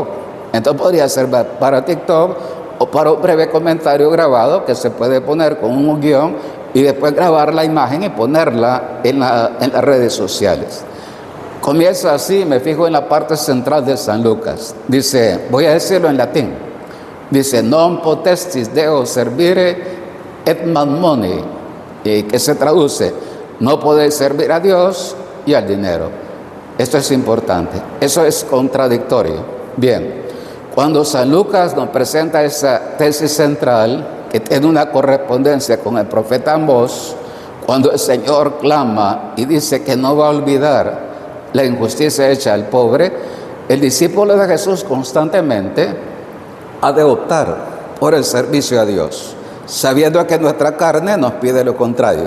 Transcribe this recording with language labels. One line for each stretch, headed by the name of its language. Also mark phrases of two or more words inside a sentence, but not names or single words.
Spanish: Entonces podría ser para TikTok o para un breve comentario grabado que se puede poner con un guión y después grabar la imagen y ponerla en las redes sociales. Comienza así, me fijo en la parte central de San Lucas. Dice, voy a decirlo en latín. Dice,
Latin: non potestis Deo servire et mammoni,
Spanish: que se traduce, no podéis servir a Dios y al dinero. Esto es importante, eso es contradictorio. Bien, cuando San Lucas nos presenta esa tesis central, que tiene una correspondencia con el profeta Amós, cuando el Señor clama y dice que no va a olvidar la injusticia hecha al pobre, el discípulo de Jesús constantemente ha de optar por el servicio a Dios, sabiendo que nuestra carne nos pide lo contrario.